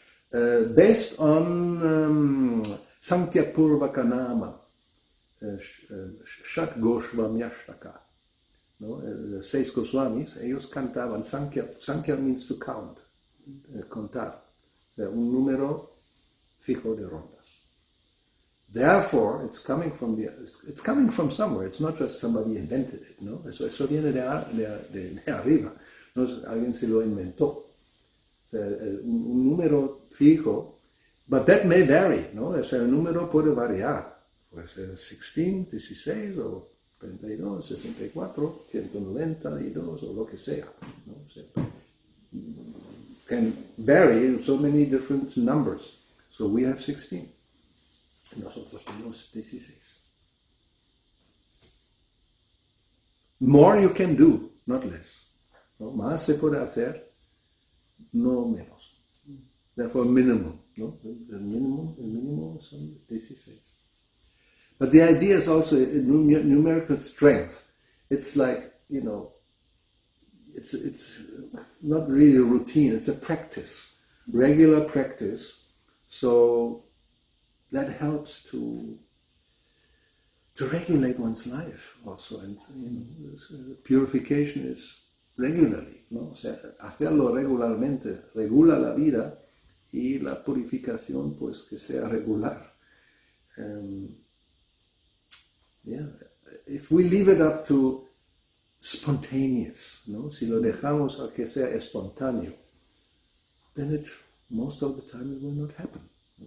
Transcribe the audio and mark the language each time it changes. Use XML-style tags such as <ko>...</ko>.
<en>Based on Sankhya Purvakanama, Shat Goswamyashtaka. ¿No?</en> <es>Los 6 Goswamis, ellos cantaban</es> <en>Sankhya means to count,</en> <es>contar. O sea, un número fijo de rondas.</es> <en>Therefore, it's coming from somewhere. It's not just somebody invented it, ¿no?</en> <es>Eso viene de arriba. No, alguien se lo inventó. O sea, un número fijo,</es> <en>but that may vary,</en> <es>¿no? O sea, el número puede variar. Puede ser 16 o 32, 64, 192 o lo que sea, ¿no? O sea,</es> <en>can vary so many different numbers. So we have 16.</en> <es>Nosotros tenemos 16.</es> <en>More you can do, not less. ¿No?</en> <es>Más se puede hacer, no menos.</es> <en>Therefore, minimum.</en> <es>¿No? El mínimo son 16.</es> <en>But the idea is also numerical strength. It's like, it's not really a routine. It's a practice, regular practice. So that helps to regulate one's life also, and purification is regularly, ¿no?</en> <es>O sea, hacerlo regularmente regula la vida y la purificación pues que sea regular.</es> <en>If we leave it up to spontaneous, ¿no?</en> <es>Si lo dejamos a que sea espontáneo,</es> <en>then most of the time it will not happen, ¿no?</en>